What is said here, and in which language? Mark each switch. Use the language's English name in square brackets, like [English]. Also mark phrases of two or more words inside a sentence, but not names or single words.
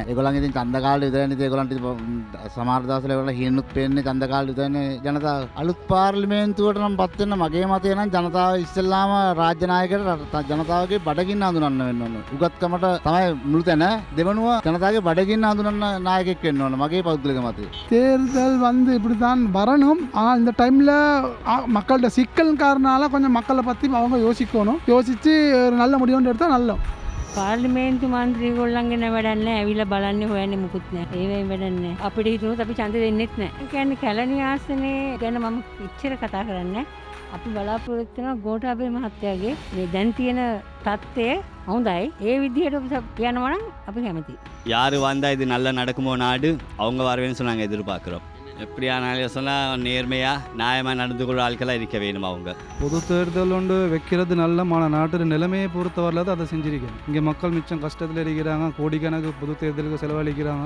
[Sinhala] ඒගොල්ලන් ඉතින් ඡන්ද කාලේ විතරයි ඉතින් ඒගොල්ලන්ට සමහර දවස්වල ඒගොල්ලන් හිනුත් පේන්නේ ඡන්ද කාලේ විතරනේ ජනතාව. අලුත් පාර්ලිමේන්තුවට නම් පත් වෙන්න මගේ මතය නම් ජනතාව ඉස්සෙල්ලාම රාජ්‍ය නායකයට ජනතාවගේ බඩගින්න හඳුනන්න වෙන්න ඕන. උගත්කමට තමයි මුළු තැන. දෙවනුව ජනතාවගේ බඩගින්න හඳුනන්න நாயகෙක් වෙන්න ඕන. මගේ පෞද්ගලික மතය. [Tamil] தேர்தல் வந்து இப்படி தான் வரணும். ஆனால் இந்த டைமில் மக்கள்கிட்ட சிக்கல் காரணால கொஞ்சம் மக்களை பற்றி அவங்க யோசிக்கணும். யோசித்து ஒரு நல்ல முடிவுன்னு எடுத்தால் நல்ல. [Sinhala] පාර්ලිමේන්තු මන්ත්‍රීගොල්ලන්ගෙන වැඩක් නැහැ. ඇවිල්ලා බලන්නේ හොයන්නේ මුකුත් නැහැ. ඒවෙන් වැඩක් නැහැ. අපිට හිතුනොත් අපි ඡන්ද දෙන්නෙත් නැහැ. ඒ කියන්නේ කැලණි ආසනේ ගැන මම ඉච්චර කතා කරන්නේ. අපි බලාපොරොත්තු වෙන ගෝඨාභය මහත්තයාගේ මේ දැන් තියෙන தත්ත්වය හොඳයි. ඒ විදිහට යනවා නම් අපි කැමතියි. [Tamil] யார் வந்தால் இது நல்லா நடக்குமோ நாடு அவங்க வரவேன்னு சொன்னாங்க எதிர்பார்க்குறோம். எப்படியானாலும் சொன்னால் நேர்மையாக நியாயமாக நடந்து கொள்ள ஆட்களாக இருக்க வேணும் அவங்க. பொது தேர்தல் ஒன்று வைக்கிறது நல்ல நாட்டு நிலைமையை பொறுத்தவரையில் தான் அதை செஞ்சிருக்கேன். இங்கே மக்கள் மிச்சம் கஷ்டத்தில் இருக்கிறாங்க. கோடிக்கணக்கு பொது தேர்தலுக்கு செலவழிக்கிறாங்க.